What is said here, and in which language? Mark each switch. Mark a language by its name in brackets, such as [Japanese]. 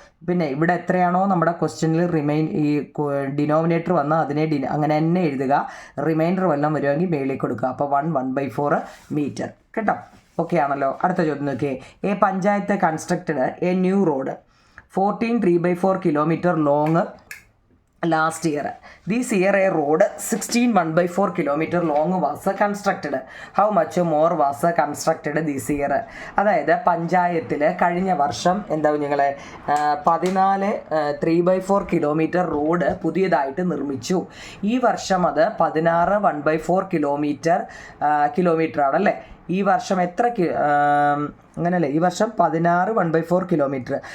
[Malayalam] പിന്നെ ഇവിടെ എത്രയാണോ നമ്മുടെ ക്വസ്റ്റ്യനിൽ ഈ ഡിനോമിനേറ്റർ വന്നാൽ അതിനെ അങ്ങനെ തന്നെ എഴുതുക. റിമൈൻഡർ വല്ലതും വരുമെങ്കിൽ മേളിൽ കൊടുക്കുക. അപ്പോൾ 1/4 മീറ്റർ കേട്ടോ. ഓക്കെ ആണല്ലോ. അടുത്ത ചോദ്യം നോക്കിയേ. [English] A panchayat constructed a new road 14 3/4 kilometre long last year. This year a road 16 1/4 kilometer long was constructed. How much more was constructed this year? [Malayalam] അതായത് പഞ്ചായത്തിൽ കഴിഞ്ഞ വർഷം എന്താ കുഞ്ഞുങ്ങളെ 14 3/4 കിലോമീറ്റർ റോഡ് പുതിയതായിട്ട് നിർമ്മിച്ചു. ഈ വർഷം അത് 16 1/4 കിലോമീറ്റർ ആണല്ലേ. ഈ വർഷം എത്ര അങ്ങനല്ലേ, ഈ വർഷം 16 1/4 കിലോമീറ്റർ.